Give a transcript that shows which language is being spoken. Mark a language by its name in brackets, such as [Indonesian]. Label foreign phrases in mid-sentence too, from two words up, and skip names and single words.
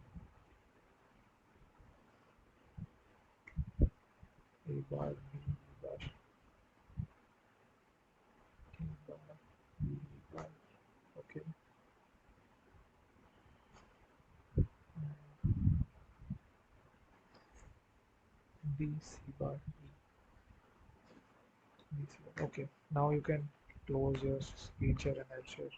[English] A bar B bar D bar B bar. Okay. B C bar B C bar. Okay. Now you can close your screen share and I'll share.